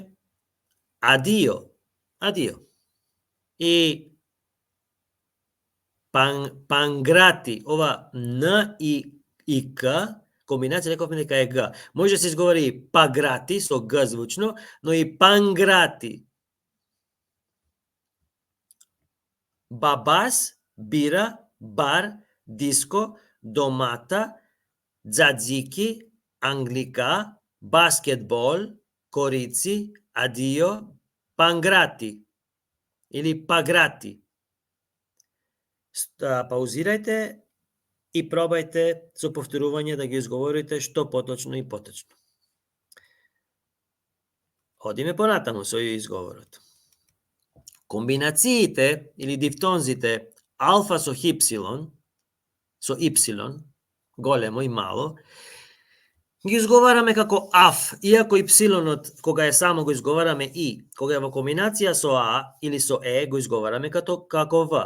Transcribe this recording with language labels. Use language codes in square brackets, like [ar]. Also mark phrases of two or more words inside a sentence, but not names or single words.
[mk] Адио. И панграти, ова Н и К, комбинација рековме дека е Г. Може да се изговори и паграти со Г звучно, но и панграти. [el] Μπαμπάς, μπίρα, μπαρ, ντίσκο, ντομάτα, τζατζίκι, αγγλικά, μπάσκετμπολ, κορίτσι, αντίο, Παγκράτι или паграти. [mk] Паузирајте и пробајте со повторување да ги изговорите што поточно и поточно. Одиме понатаму со изговорот. Комбинациите или дифтонзите алфа со хипсилон, со ипсилон, големо и мало, ги изговараме како аф, иако ипсилонот, кога е само го изговараме и, кога е во комбинација со а или со е, го изговараме како в.